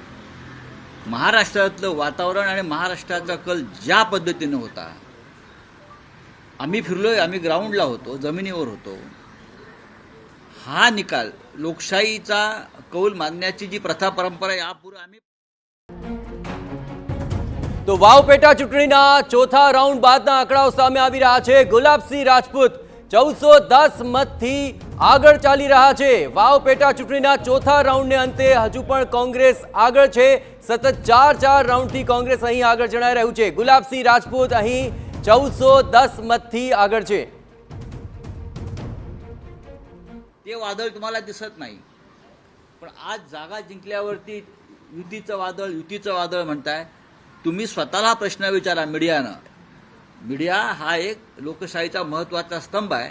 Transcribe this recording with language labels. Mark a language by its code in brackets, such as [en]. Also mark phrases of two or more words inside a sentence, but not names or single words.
[mr] महाराष्ट्रातलं वातावरण आणि महाराष्ट्राचा कल ज्या पद्धतीने होता, आम्ही फिरलोय, आम्ही ग्राउंडला होतो, जमिनीवर होतो, हा निकाल लोकशाहीचा कौल मानण्याची जी प्रथा परंपरा यापूर्वी आम्ही [gu] તો વાવ પેટા ચૂંટણીના ચોથા રાઉન્ડ બાદના આંકડાઓ સામે આવી રહ્યા છે। ગુલાબસિંહ રાજપૂત 1410 મતથી આગળ ચાલી રહ્યા છે. વાવ પેટા ચૂંટણીના ચોથા રાઉન્ડને અંતે હજુ પણ કોંગ્રેસ આગળ છે. સતત 4 રાઉન્ડથી કોંગ્રેસ અહીં આગળ જણાઈ રહ્યું છે. ગુલાબસિંહ રાજપૂત અહીં 1410 મતથી આગળ છે. [mr] ते वादळ तुम्हाला दिसत नाही, पण आज जागा जिंकल्यावरती युतीचं वादळ म्हणताय तुम्ही. स्वतःला प्रश्न विचारा मीडियानं. मीडिया हा एक लोकशाहीचा महत्त्वाचा स्तंभ आहे.